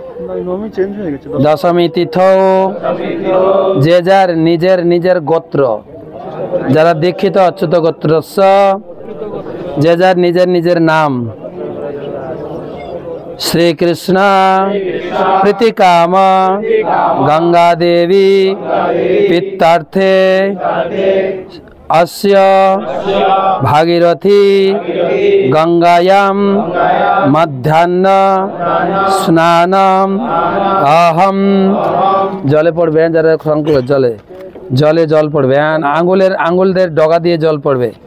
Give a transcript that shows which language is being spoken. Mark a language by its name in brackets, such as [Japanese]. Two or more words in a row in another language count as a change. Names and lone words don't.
[Bangla] দশমী তিথ যে যার নিজের নিজের গোত্র, যারা দীক্ষিত অচ্যুত গোত্র, যে যার নিজের নিজের নাম [Sanskrit] শ্রীকৃষ্ণ প্রীতিকাম গঙ্গা দেবী পিত্তার্থে अस्य भागीरथी गंगायां मध्याह्न स्नानम अहम। [Bangla] জলে পড়বে জরা সংকুল জলে জলে জল পড়বে, আঙুলের ডগা দিয়ে জল পড়বে।